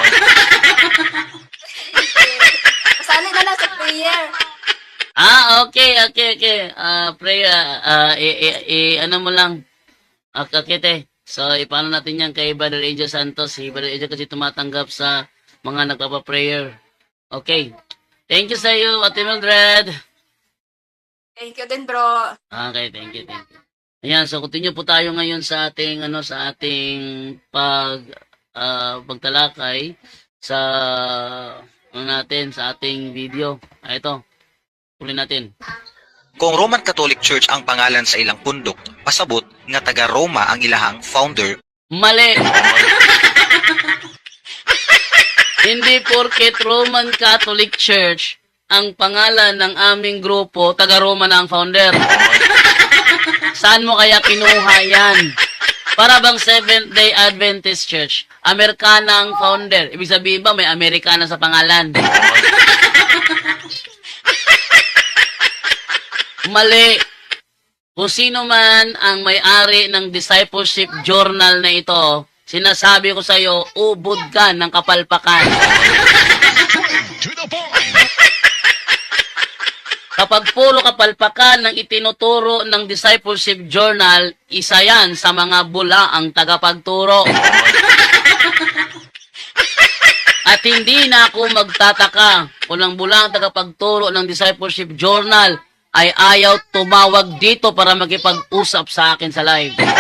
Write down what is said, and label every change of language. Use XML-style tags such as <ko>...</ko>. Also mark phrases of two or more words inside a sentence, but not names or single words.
<tl>Kasali na lang sa prayer. Okay. Prayer, ano mo lang. Okay. So, ipaano natin yan kay Brother Angel Santos. Si Brother Angel kasi tumatanggap sa mga nagpapa-prayer. Okay.</tl> <en>Thank you</en> <tl>sa iyo, Ate Mildred.</tl> <en>Thank you</en> <tl>din, bro.</tl> <en>Okay, thank you.</en> <tl>Ayan, so continue po tayo ngayon sa ating pagtalakay sa sa ating video. Ito. Tuloy natin.</tl> <ceb>Kung Roman Catholic Church ang pangalan sa ilang pundok, pasabot nga taga Roma ang ilahang founder.</ceb> <tl>Mali. Hindi porket Roman Catholic Church ang pangalan ng aming grupo, taga Roma na ang founder. Saan mo kaya kinuha yan? Para bang Seventh-day Adventist Church, Amerikana ang founder. Ibig sabihin ba may Amerikana sa pangalan? Mali. Kung sino man ang may-ari ng</tl> <en>discipleship journal</en> <tl>na ito, sinasabi ko sa iyo, ubod ka ng kapalpakan.</tl> <en>To the point.</en> <tl>Kapag puro kapalpakan ng itinuturo ng</tl> <en>discipleship journal,</en> <tl>isa yan sa mga bula ang tagapagturo. At hindi na ako magtataka kung ang bula ang tagapagturo ng</tl> <en>discipleship journal</en> <tl>ay ayaw tumawag dito para makipag-usap sa akin sa live.</tl>